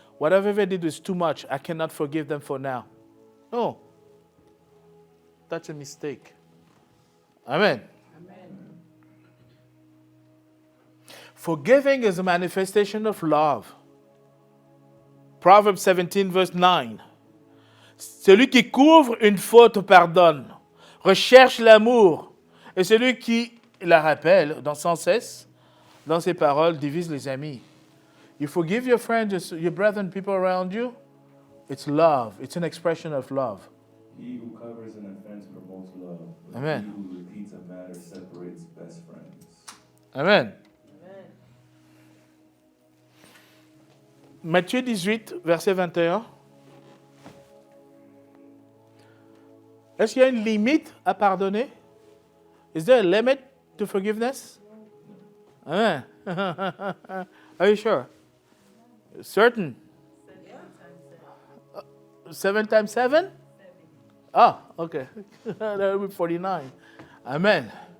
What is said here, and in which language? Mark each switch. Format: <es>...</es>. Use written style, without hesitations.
<en>Whatever they did is too much. I cannot forgive them for now. No. That's a mistake. Amen. Forgiving is a manifestation of love. Proverbs 17, verse 9.</en> <fr>Celui qui couvre une faute pardonne, recherche l'amour, et celui qui la rappelle sans cesse, dans ses paroles, divise les amis.</fr> <en>You forgive your friends, your brethren, people around you, it's love. It's an expression of love. He who covers an offense promotes love, but Amen. he who repeats a matter separates best friends. Amen.</en> <fr>Matthieu 18, verset 21. Est-ce qu'il y a une limite à pardonner?</fr> <en>Is there a limit to forgiveness? Amen. Are you sure? Certain. 7 times 7? Ah, okay. That will be 49. Amen.</en>